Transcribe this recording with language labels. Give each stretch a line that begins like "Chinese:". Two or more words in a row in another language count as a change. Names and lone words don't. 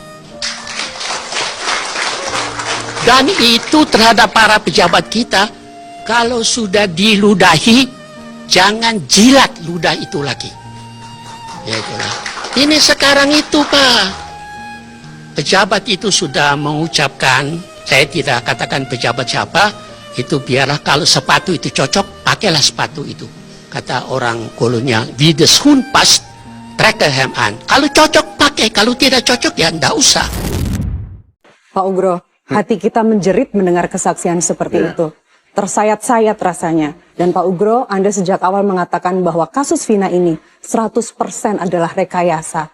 Indonesian: Dan itu terhadap para pejabat kita, kalau sudah diludahi, jangan jilat ludah itu lagi. Ya itulah. Ini sekarang itu Pak, pejabat itu sudah mengucapkan, saya tidak katakan pejabat siapa, itu biarlah kalau sepatu itu cocok, pakailah sepatu itu. Kata orang kolonial,
Dutch: wie de schoen past, trek hem aan.
Indonesian: Kalau cocok pakai, kalau tidak cocok ya enggak usah. Pak Ugro, hati kita menjerit mendengar kesaksian seperti itu. Tersayat-sayat rasanya. Dan Pak Ugro, Anda sejak awal mengatakan bahwa kasus Vina ini 100% adalah rekayasa.